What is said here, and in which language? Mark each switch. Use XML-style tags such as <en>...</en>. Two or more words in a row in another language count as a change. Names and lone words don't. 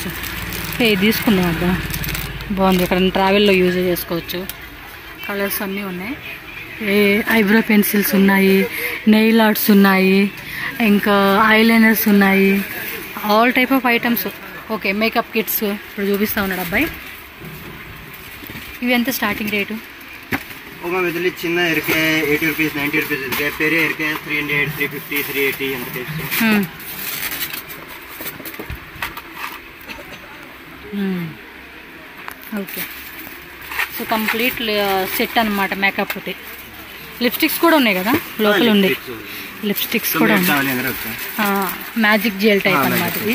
<te>తీసుకుందాం అబ్బా, బాగుంది. ఇక్కడ ట్రావెల్లో యూజ్ చేసుకోవచ్చు. కలర్స్ అన్నీ ఉన్నాయి.</te> <en>eyebrow pencils</en> <te>ఉన్నాయి,</te> <en>nail arts</en> <te>ఉన్నాయి, ఇంకా ఐలైనర్స్ ఉన్నాయి,</te> <en>all type of items. OK makeup kits</en> <te>ఇప్పుడు చూపిస్తా ఉన్నాడు అబ్బాయి.</te> <kn>ಇವು ಎಂತ</kn> <en>starting rate?</en> <kn>ಇದರಲ್ಲಿ ಚಿನ್ನ ಇರುತ್ತೆ 80 ರೂಪೀಸ್ 90 ರೂಪೀಸ್ ಇರುತ್ತೆ, ಬೇರೆ ಇರುತ್ತೆ 300 350 380 ಅಂತ ಟೈಪ್ಸ್.</kn> <en>OK so complete set</en> <te>అన్నమాట మేకప్ తోటి. లిప్స్టిక్స్ కూడా ఉన్నాయి కదా లోపల ఉంది. లిప్స్టిక్స్ కూడా</te> <en>magic gel type</en> <te>అన్నమాట ఇది.</te>